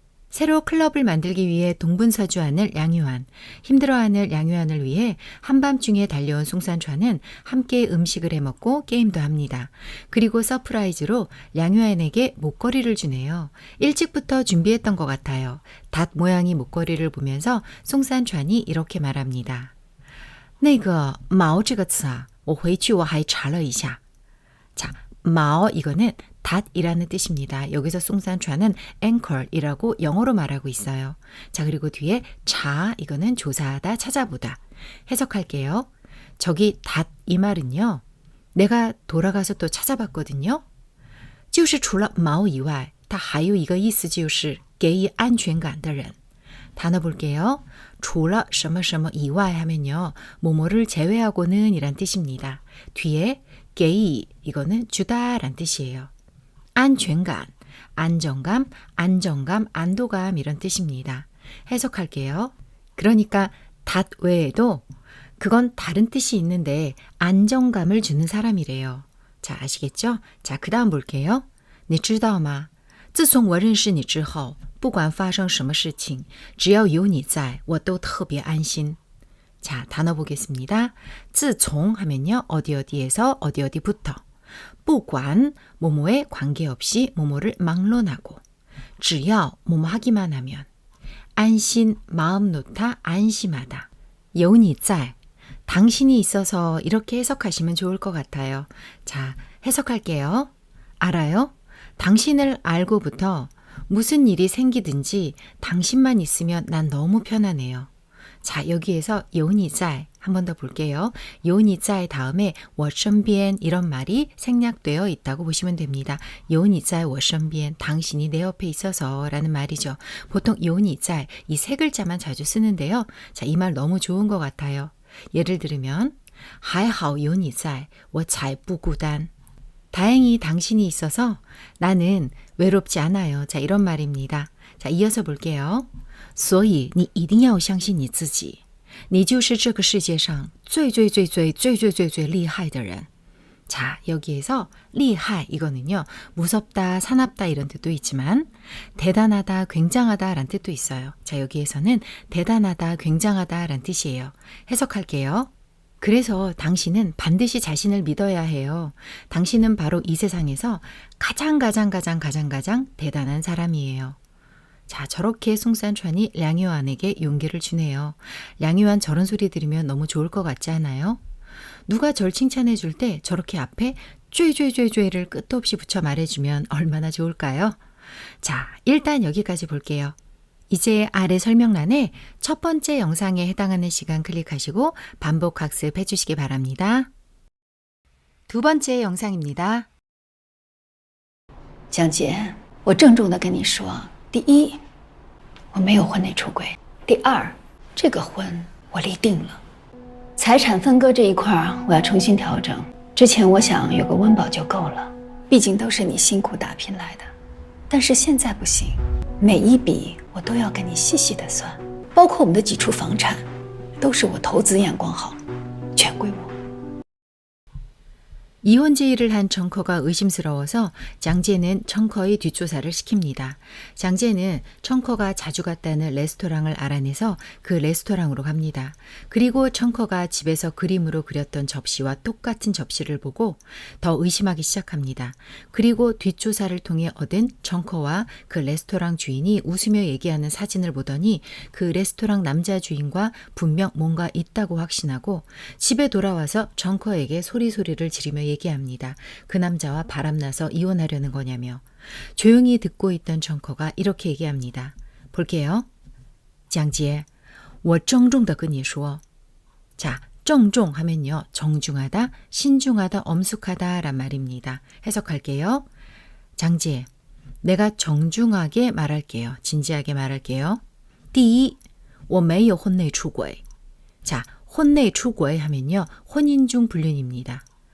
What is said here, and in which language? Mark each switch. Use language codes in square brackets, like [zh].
[ko] 새로 클럽을 만들기 위해 동분서주하는 량유한, 힘들어하는 량유한을 위해 한밤중에 달려온 송산추안은 함께 음식을 해먹고 게임도 합니다. 그리고 서프라이즈로 량유한에게 목걸이를 주네요. 일찍부터 준비했던 것 같아요. 닷 모양의 목걸이를 보면서 송산추안이 이렇게 말합니다. [zh] 那个毛这个词啊，我回去我还查了一下. [ko] 자, 毛 이거는 닷이라는 뜻입니다. 여기서 송산추안은 anchor이라고 영어로 말하고 있어요. 자, 그리고 뒤에 자 이거는 조사하다, 찾아보다. 해석할게요. 저기 닷 이 말은요. 내가 돌아가서 또 찾아봤거든요. [zh] 就是除了毛以外,它还有一个意思就是给予安全感的人. [ko] 단어 볼게요. [zh] 除了什么什么以外 [ko] 하면요. 뭐뭐를 제외하고는 이란 뜻입니다. 뒤에 게이 이거는 주다 란 뜻이에요. 안全感, 안정감, 안정감, 안도감 이런 뜻입니다. 해석할게요. 그러니까 닷 외에도 그건 다른 뜻이 있는데 안정감을 주는 사람이래요. 자, 아시겠죠? 자, 그 다음 볼게요. [zh] 你知道吗? 自从我认识你之后,不管发生什么事情,只要有你在,我都特别安心. [ko] 자, 단어 보겠습니다. 自从 하면요. 어디 어디에서 어디 어디부터. 不管 뭐뭐에 관계없이 뭐뭐를 막론하고. 只要 뭐뭐 하기만 하면. 안심 마음 놓다 안심하다. 有你在 당신이 있어서 이렇게 해석하시면 좋을 것 같아요. 자, 해석할게요. 알아요? 당신을 알고부터 무슨 일이 생기든지 당신만 있으면 난 너무 편하네요. 자, 여기에서 有你在 한 번 더 볼게요. 有你在 다음에 我身边 이런 말이 생략되어 있다고 보시면 됩니다. [zh] 有你在我身边 [ko] 당신이 내 옆에 있어서 라는 말이죠. 보통 有你在 이 세 글자만 자주 쓰는데요. 자, 이 말 너무 좋은 것 같아요. 예를 들으면 [zh] 还好有你在我才不孤单. [ko] 다행히 당신이 있어서 나는 외롭지 않아요. 자, 이런 말입니다. 자, 이어서 볼게요. [zh] 所以你一定要相信你自己,你就是这个世界上最厉害的人. [ko] 자, 여기에서 厉害 이거는요. 무섭다, 사납다 이런 뜻도 있지만 대단하다, 굉장하다 라는 뜻도 있어요. 자, 여기에서는 대단하다, 굉장하다 라는 뜻이에요. 해석할게요. 그래서 당신은 반드시 자신을 믿어야 해요. 당신은 바로 이 세상에서 가장 대단한 사람이에요. 자, 저렇게 송산추안이 량유안에게 용기를 주네요. 량유안 저런 소리 들으면 너무 좋을 것 같지 않아요? 누가 절 칭찬해 줄 때 저렇게 앞에 쬐를 끝도 없이 붙여 말해주면 얼마나 좋을까요? 자, 일단 여기까지 볼게요. 이제 아래 설명란에 첫 번째 영상에 해당하는 시간 클릭하시고 반복 학습해 주시기 바랍니다. 두 번째 영상입니다. [zh] 江姐,我郑重地跟你说,第一,我没有婚内出轨,第二,这个婚我立定了。财产分割这一块我要重新调整。之前我想有个温饱就够了，毕竟都是你辛苦打拼来的。但是现在不行，每一笔我都要跟你细细的算，包括我们的几处房产，都是我投资眼光好，全归我。 [ko] 이혼 제의를 한 청커가 의심스러워서 장제는 청커의 뒷조사를 시킵니다. 장제는 청커가 자주 갔다는 레스토랑을 알아내서 그 레스토랑으로 갑니다. 그리고 청커가 집에서 그림으로 그렸던 접시와 똑같은 접시를 보고 더 의심하기 시작합니다. 그리고 뒷조사를 통해 얻은 청커와 그 레스토랑 주인이 웃으며 얘기하는 사진을 보더니 그 레스토랑 남자 주인과 분명 뭔가 있다고 확신하고 집에 돌아와서 청커에게 소리소리를 지르며 얘기합니다. 그 남자와 바람나서 이혼하려는 거냐며. 조용히 듣고 있던 청커가 이렇게 얘기합니다. 볼게요. [zh] 장지에, 我郑重地跟你说. [ko] 자, 郑重 하면요. 정중하다, 신중하다, 엄숙하다 란 말입니다. 해석할게요. 장지에, 내가 정중하게 말할게요. 진지하게 말할게요. [zh] 第一,我没有婚内出轨. [ko] 자, 婚内出轨 하면요. 혼인 중 불륜입니다.